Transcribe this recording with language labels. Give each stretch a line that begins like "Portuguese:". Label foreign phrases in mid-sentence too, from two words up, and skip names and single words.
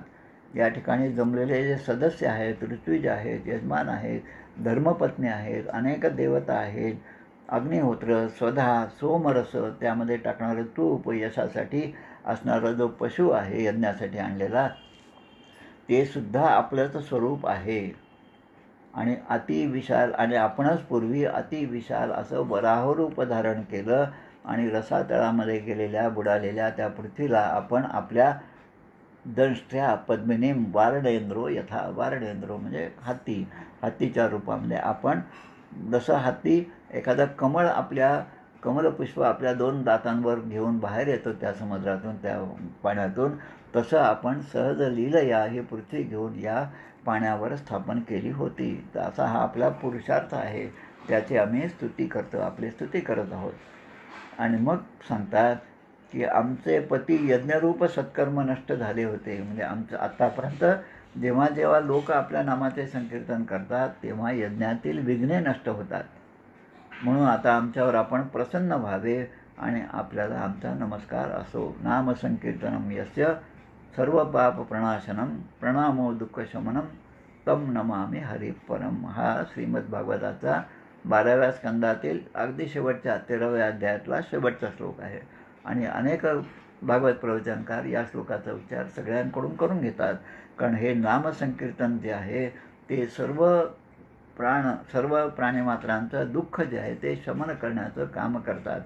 Marathi: या ठिकाणी जमलेले जे सदस्य आहेत, ऋत्विज आहेत, यजमान आहेत, धर्मपत्नी आहेत, अनेक देवता आहेत, अग्निहोत्र, स्वधा, सोमरस, त्यामध्ये टाकणारं तूप, यशासाठी असणारा जो पशु आहे यज्ञासाठी आणलेला, ते सुद्धा आपलंच स्वरूप आहे. आणि अतिविशाल, आणि आपणच पूर्वी अतिविशाल असं वराहरूप धारण केलं आणि रसातळामध्ये गेलेल्या बुडालेल्या त्या पृथ्वीला आपण आपल्या
Sanskrit: दंष्ट्र्या पद्मिनीम वारणेंद्रो यथा,
Marathi: वारणेंद्रो म्हणजे हत्तीच्या रूपामध्ये आपण जसं हत्ती एखादा कमलपुष्प आपल्या 2 दातांवर घेऊन बाहेर येतो त्या समुद्रातून, त्या पाण्यातून, तसं आपण सहज लीलया ही पृथ्वी घेऊन या पाण्यावर स्थापन केली होती. तर असा हा आपला पुरुषार्थ आहे, त्याची आम्ही स्तुती करतो, आपली स्तुती करत आहोत. आणि मग सांगतात की आमचे पती यज्ञरूप सत्कर्म नष्ट झाले होते. म्हणजे आमचं आत्तापर्यंत जेव्हा जेव्हा लोक आपल्या नामाचे संकीर्तन करतात तेव्हा यज्ञातील विघ्ने नष्ट होतात. म्हणून आता आमच्यावर आपण प्रसन्न व्हावे आणि आपल्याला आमचा नमस्कार असो.
Sanskrit: नामसंकीर्तनम यस्य सर्व पाप प्रणाशनम प्रणामो दुःखशमनम तम नमामि हरिपरम.
Marathi: हा श्रीमद्भागवताचा 12व्या स्कंदातील अगदी शेवटच्या 13व्या अध्यायातला शेवटचा श्लोक आहे. आणि अनेक भागवत प्रवचनकार या श्लोकाचा उच्चार सगळ्यांकडून करून घेतात, कारण हे नामसंकीर्तन जे आहे ते सर्व प्राणीमात्रांचं दुःख जे आहे ते शमन करण्याचं काम करतात.